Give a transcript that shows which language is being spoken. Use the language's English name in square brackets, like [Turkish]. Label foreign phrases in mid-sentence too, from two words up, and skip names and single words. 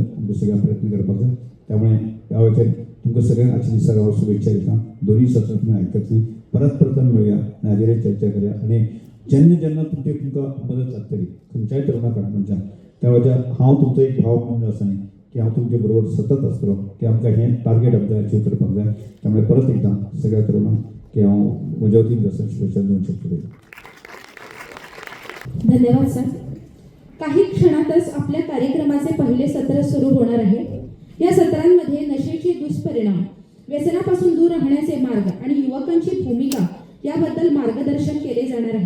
[Konkani] आमकां सगळ्यांक प्रयत्न करपाक जाय त्यामुळे ह्या वेळाचेर तुमकां सगळ्यांक आजच्या दिसाक हांव शुभेच्छा दिता दोनूय सत्रां तुमी आयकतलीं परत आमी मेळुया आनी हाजेर चर्चा करुया आनी जेन्ना तुमकां मदत लागतली खंयच्याय तरुणा काणकोणच्यान त्या वेळार हांव तुमचो एक भाव म्हणून जो आसा न्ही की हांव तुमचे बरोबर सतत आसतलो की आमकां हें टार्गेट आमकां अचीव करपाक जाय त्यामुळे परत एकदां सगळ्या तरुणांक की हांव म्हज्या वतीन जो आसा शुभेच्छा दिवंक शकतलो [Marathi] धन्यवाद सर काही क्षणातच आपल्या कार्यक्रमाचे पहिले सत्र सुरू होणार आहे या सत्रांमध्ये नशेचे दुष्परिणाम व्यसनापासून दूर राहण्याचे मार्ग आणि युवकांची भूमिका याबद्दल मार्गदर्शन केले जाणार आहे